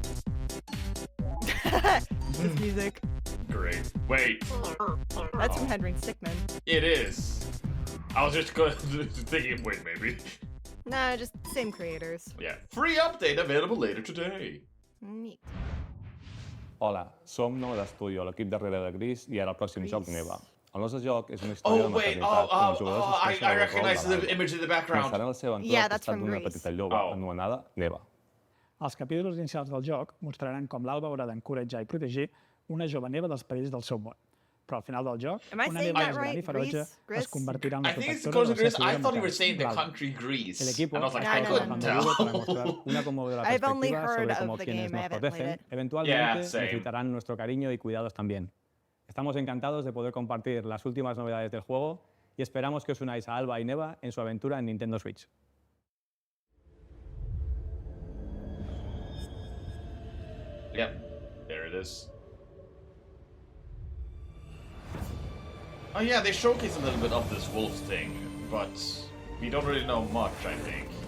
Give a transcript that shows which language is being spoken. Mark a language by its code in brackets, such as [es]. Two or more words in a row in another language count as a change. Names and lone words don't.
[en] This music. Great. Wait. That's from Henry Stickmin. It is. I was just thinking, wait, maybe. Nah, just same creators. Yeah. Free update available later today. Neat. [ca] Hola, som Nova d'Estudio, l'equip darrere de Gris i ara el pròxim joc Neva. El nostre joc és una història de maternitat on els jugadors [en] I recognize the image in the background. [ca] Començaran la seva aventura al costat d'una [en] Grease. [ca] petita lloba anomenada Neva. Els capítols inicials del joc mostraran com l'Alba haurà d'encoratjar i protegir una jove Neva dels perills del seu món. Però al final del joc, una Neva més gran i ferotge es convertirà en la [en] I think it's [ca] protectora [en] because [ca] del [en] of Greece. I thought you were saying the [ca] l'Alba. [en] country Greece. [es] El equipo [en] And I was like, No, I no, couldn't no, no. [es] para [en] tell. [es] mostrar una conmovedora [en] I've only [es] perspectiva [en] heard [es] sobre [en] of [es] cómo [en] the [es] quienes [en] game, I [es] nos [en] haven't played [es] protegen [en] it. [es] eventualmente [en] same. [es] necesitarán nuestro cariño y cuidados también. Estamos encantados de poder compartir las últimas novedades del juego y esperamos que os unáis a Alba y Neva en su aventura en Nintendo Switch. [en] Yep. There it is. Oh yeah, they showcase a little bit of this wolf thing, but we don't really know much, I think.